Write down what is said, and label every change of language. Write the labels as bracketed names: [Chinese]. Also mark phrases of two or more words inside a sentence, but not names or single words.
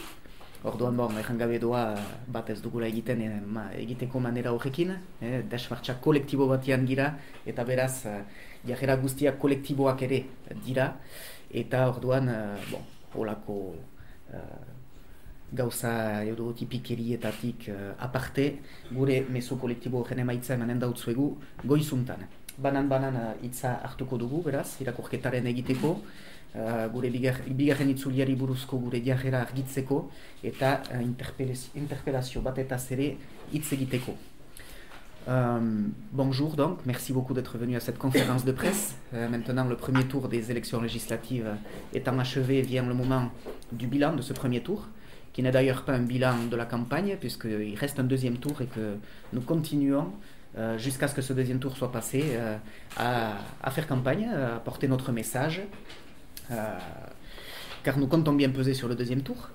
[Basque] Orduan, errangabe doa bat ez dugula egiteko manera horrekin, desmartxa kolektibo batean gira, eta beraz, jarrera guztiak kolektiboak ere dira, eta orduan, holako gauza eurotipikerietatik aparte, gure mezu kolektibo horren emaitza emanen dautzuegu goizuntan. Banan hitza hartuko dugu, beraz, irakurketaren egiteko, gure bigarren itzuliari buruzko gure jarrera argitzeko eta interpellazio batetaz ere hitz egiteko. [French] Bonjour donc, merci beaucoup d'être venu à cette conférence de presse. Maintenant, le premier tour des élections législatives étant achevé, vient le moment du bilan de ce premier tour, qui n'est d'ailleurs pas un bilan de la campagne, puisqu'il reste un deuxième tour et que nous continuons jusqu'à ce que ce deuxième tour soit passé à faire campagne, à porter notre message, car nous comptons bien peser sur le deuxième tour.